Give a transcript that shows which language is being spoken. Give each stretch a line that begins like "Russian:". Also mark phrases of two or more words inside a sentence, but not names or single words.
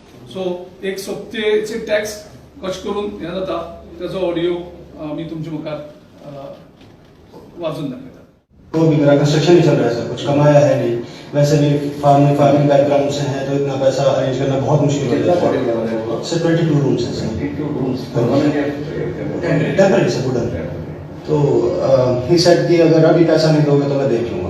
Konkani: सो एक सोबतेचे टॅक्स कशें करून हें जाता तेजो ऑडियो मी तुमच्या मुखार वाजून दाखयता.
Hindi: तो भी मेरा कंस्ट्रक्शन ही चल रहा है सर, कुछ कमाया है नहीं. वैसे भी
English: farming background
Hindi: से है तो इतना पैसा अरेंज करना बहुत मुश्किल हो जाता है. सर 22 रूम्स हैं सर.
English: 22 rooms permanent Temporary sir, wooden.
Hindi: तो
English: he said
Hindi: कि अगर अभी पैसा नहीं दोगे तो मैं देख लूंगा.